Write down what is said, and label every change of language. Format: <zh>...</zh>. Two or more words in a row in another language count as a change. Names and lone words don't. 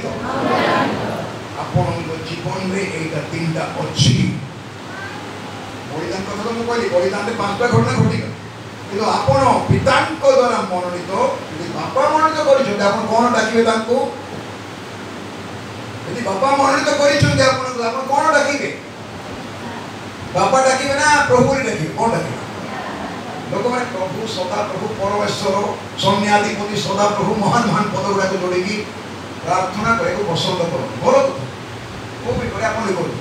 <or>ଆପଣଙ୍କ ଜୀବନରେ ଏଇଟା 3ଟା ଅଛି। ବଳିଦାନ କଥା ତ ମୁଁ କହିଲି, ବଳିଦାନରେ 5ଟା ଘଟଣା ଘଟିଗଲା, କିନ୍ତୁ ଆପଣ ପିତାଙ୍କ ଦ୍ୱାରା ମନୋନୀତ। ଯଦି ବାପା ମନୋନୀତ କରିଛନ୍ତି, ଆପଣ କ'ଣ ଡାକିବେ ତାଙ୍କୁ? ଯଦି ଯଦି ବାପା ମନୋନୀତ କରିଛନ୍ତି ଆପଣଙ୍କୁ, ଆପଣ କ'ଣ ଡାକିବେ? ବାପା ଡାକିବେ ନା ପ୍ରଭୁ ଡାକିବେ? କ'ଣ ଡାକିବେ? ଲୋକମାନେ ପ୍ରଭୁ, ସଦାପ୍ରଭୁ, ପରମେଶ୍ୱର, ସୈନ୍ୟାଧିପତି, ସଦାପ୍ରଭୁ, ମହାନ ମହାନ ପଦ ଗୁଡ଼ାକ ଯୋଡ଼ିକି ପ୍ରାର୍ଥନା କରିବାକୁ ପସନ୍ଦ କରନ୍ତି। ଭଲ କଥା, ମୁଁ ବି କରେ, ଆପଣ ବି କରନ୍ତି।</or>